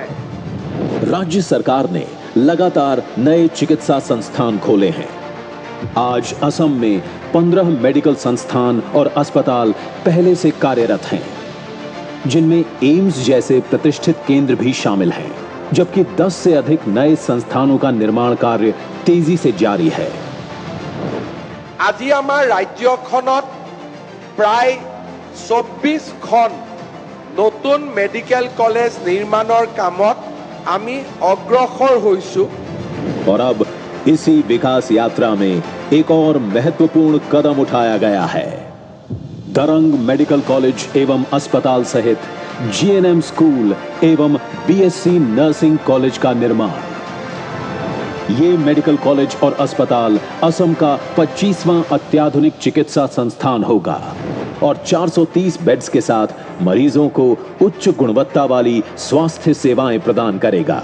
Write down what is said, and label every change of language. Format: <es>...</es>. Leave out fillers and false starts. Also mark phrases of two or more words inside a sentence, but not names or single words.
<hi>राज्य सरकार ने लगातार नए चिकित्सा संस्थान खोले हैं आज असम में 15 मेडिकल संस्थान और अस्पताल पहले से कार्यरत हैं जिनमें एम्स जैसे प्रतिष्ठित केंद्र भी शामिल हैं जबकि 10 से अधिक नए संस्थानों का निर्माण कार्य तेजी से जारी है</hi> <as>আজি আমাৰ ৰাজ্যখনত প্ৰায় 24খন নতুন</as> <en>medical college</en> <as>নিৰ্মাণৰ কামত আমি অগ্ৰসৰ হৈছো</as> <hi>और अब इसी विकास यात्रा में एक और महत्वपूर्ण कदम उठाया गया है दरंग मेडिकल कॉलेज एवं अस्पताल सहित</hi> <en>GNM school</en> <hi>एवं</hi> <en>BSc nursing college</en> <hi>का निर्माण ये</hi> <en>medical college</en> <hi>और अस्पताल असम का 25वां अत्याधुनिक चिकित्सा संस्थान होगा और 430 बेड्स के साथ मरीजों को उच्च गुणवत्ता वाली स्वास्थ्य सेवाएं प्रदान करेगा।</hi>